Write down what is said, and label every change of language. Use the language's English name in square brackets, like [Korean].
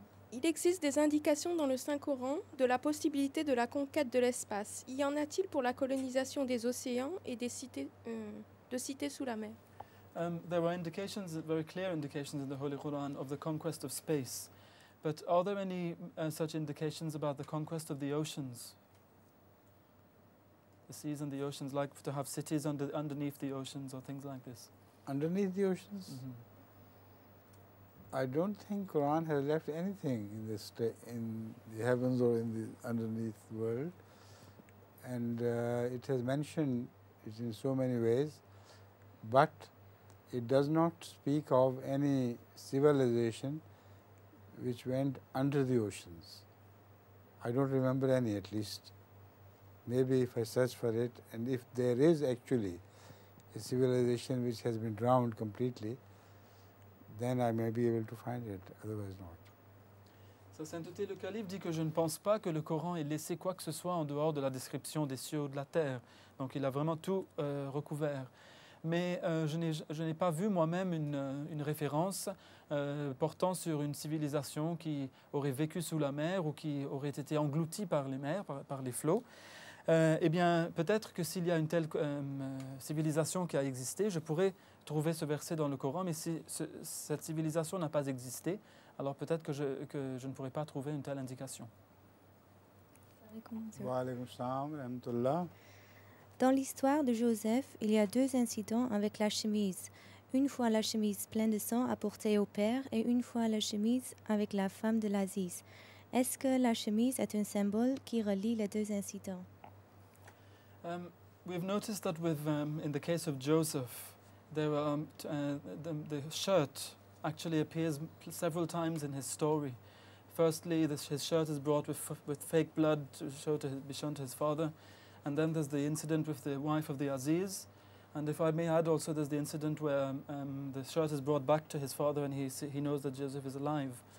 [French] Il existe des indications dans le Saint-Coran de la possibilité de la conquête de l'espace. Y en a-t-il pour la colonisation des océans et des cités, de cités sous la mer? [English] There were indications, very clear indications in the Holy Quran of the conquest of space. But are there any such indications about the conquest of the oceans? The seas and the oceans, like to have cities underneath the oceans or things like this? Underneath the oceans? Mm-hmm. I don't think Quran has left anything in the heavens or in the underneath world, and it has mentioned it in so many ways, but it does not speak of any civilization which went under the oceans. I don't remember any, at least. Maybe if I search for it, and if there is actually a civilization which has been drowned completely, then I may be able to find it, otherwise not. [French] Sa sainteté, le calife dit que je ne pense pas que le Coran ait laissé quoi que ce soit en dehors de la description des cieux ou de la terre. Donc il a vraiment tout recouvert. mais je n'ai pas vu moi-même une référence portant sur une civilisation qui aurait vécu sous la mer ou qui aurait été engloutie par les mers, par les flots. Eh bien, peut-être que s'il y a une telle civilisation qui a existé, je pourrais trouver ce verset dans le Coran, mais si cette civilisation n'a pas existé, alors peut-être que je ne pourrais pas trouver une telle indication. [Arabic] Wa alaykum salam wa rahmatullah. [French] Dans l'histoire de Joseph, il y a deux incidents avec la chemise. Une fois la chemise pleine de sang apportée au père et une fois la chemise avec la femme de l'Aziz. Est-ce que la chemise est un symbole qui relie les deux incidents? [English] We've noticed that in the case of Joseph, there the shirt actually appears several times in his story. Firstly, his shirt is brought with fake blood to be shown to his father. And then there's the incident with the wife of the Aziz. And if I may add also, there's the incident where the shirt is brought back to his father and he knows that Joseph is alive.